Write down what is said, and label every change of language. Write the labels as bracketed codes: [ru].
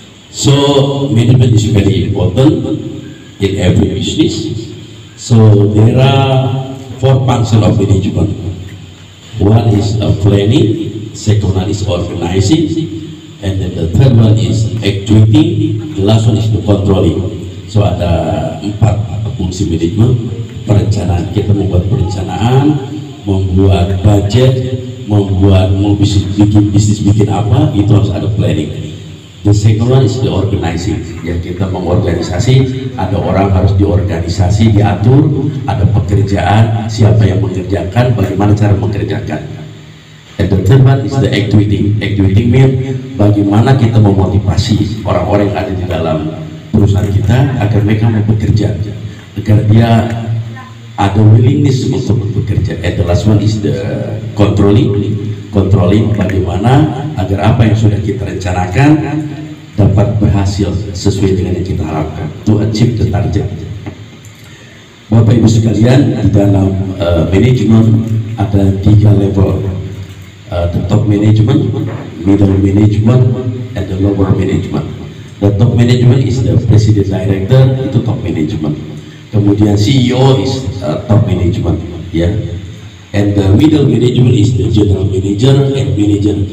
[en] So management is very important in every business. So there are four functions of management. One is planning, second one is organizing, and then the third one is actuating, the last one is the controlling. [id] So ada 4 fungsi manajemen. Perencanaan, kita membuat perencanaan, membuat budget, membuat mau bikin bisnis bikin apa, itu harus ada planning. [en] The second one is the organizing, [id] ya kita mengorganisasi, ada orang harus diorganisasi, diatur, ada pekerjaan, siapa yang mengerjakan, bagaimana cara mengerjakan. [en] And the third one is the actuating. Actuating means [id] bagaimana kita memotivasi orang-orang yang ada di dalam perusahaan kita agar mereka mau bekerja, agar dia ada willingness untuk bekerja. [en] And the last one is the controlling. [id] Controlling bagaimana agar apa yang sudah kita rencanakan dapat berhasil sesuai dengan yang kita harapkan, [en] to achieve the target. [id] Bapak Ibu sekalian, di dalam manajemen ada 3 level. [en] The top management, middle management, and the lower management. The top management is the president director, itu top management. Kemudian CEO is top management, ya. And the middle management is the general manager and manager.